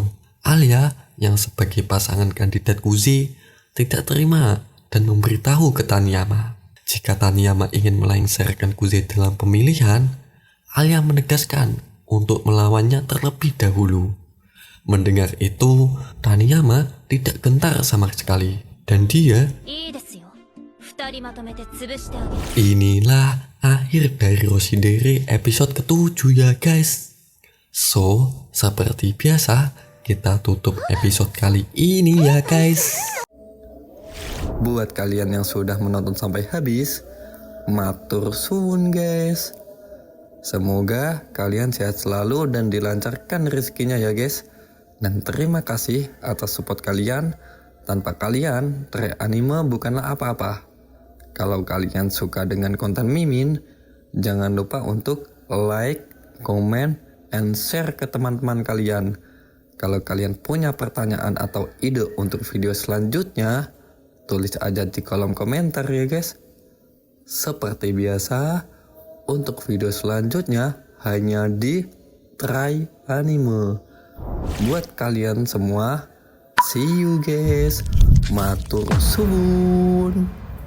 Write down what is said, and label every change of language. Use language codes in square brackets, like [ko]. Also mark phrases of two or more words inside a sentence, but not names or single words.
[id] Alia yang sebagai pasangan kandidat Kuzi tidak terima dan memberitahu ke Taniyama. Jika Taniyama ingin melengsarkan Kuzi dalam pemilihan, Alia menegaskan untuk melawannya terlebih dahulu. Mendengar itu, Taniyama tidak gentar sama sekali. Dan dia, [ja] いいですよ。二人まとめて潰してあげる。 [id] inilah akhir dari Roshidere episode ke-7 ya guys. So, seperti biasa, kita tutup episode kali ini ya guys. Buat kalian yang sudah menonton sampai habis, [jv] matur suwun [id] guys. Semoga kalian sehat selalu dan dilancarkan rezekinya ya guys. Dan terima kasih atas support kalian. Tanpa kalian, Trek Anime bukanlah apa-apa. Kalau kalian suka dengan konten Mimin, jangan lupa untuk [en] like, comment, and share [id] ke teman-teman kalian. Kalau kalian punya pertanyaan atau ide untuk video selanjutnya, tulis aja di kolom komentar ya guys. Seperti biasa, untuk video selanjutnya hanya di Try Anime. Buat kalian semua, [en] see you guys. [jv] Matur suwun.